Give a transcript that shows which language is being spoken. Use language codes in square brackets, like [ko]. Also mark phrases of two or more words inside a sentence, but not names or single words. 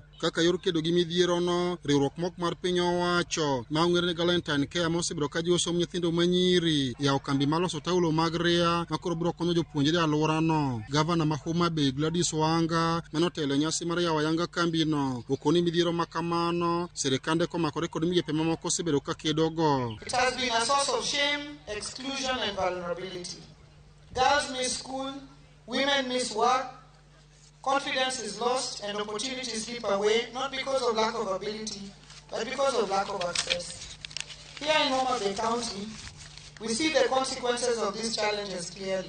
[luo] Kaka yor kedo gi midhierono, riwruok mok mar piny owacho ma ong'ere ni Galentine Care mosebedo ka jiwo somb nyithindo ma nyiri yawo kambi ma loso taulo mag ria ma koro biro konyo jopuonjre e alworano. Gavana ma Homa Bay Gladys Wanga manotelo e nyasi mar yawo ayanga kambino okoni midhiero ma kamano sirikande komakore kod migepe mamoko osebedo ka kedogo. [en] It has been a source of shame, exclusion and vulnerability. Girls miss school, women miss work, confidence is lost and opportunities slip away, not because of lack of ability, but because of lack of access. Here in Homa Bay County, we see the consequences of these challenges clearly.